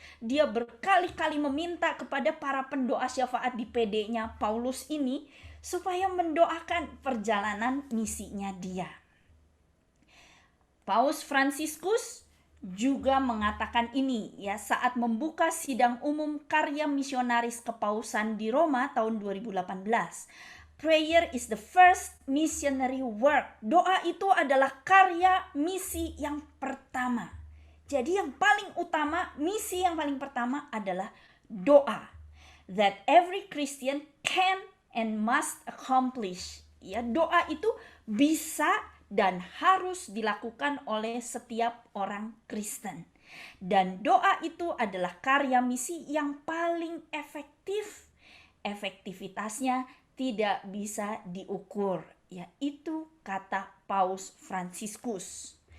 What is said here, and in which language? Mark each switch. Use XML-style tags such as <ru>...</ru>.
<id>Dia berkali-kali meminta kepada para pendoa syafaat di PD-nya Paulus ini supaya mendoakan perjalanan misinya dia. Paus Fransiskus juga mengatakan ini ya saat membuka sidang umum karya misionaris kepausan di Roma tahun 2018.</id> <en>Prayer is the first missionary work.</en> <id>Doa itu adalah karya misi yang pertama. Jadi yang paling utama, misi yang paling pertama adalah doa.</id> <en>That every Christian can and must accomplish.</en> <id>Ya, doa itu bisa dan harus dilakukan oleh setiap orang Kristen. Dan doa itu adalah karya misi yang paling efektif. Efektivitasnya tidak bisa diukur, yaitu kata Paus Fransiskus.</id>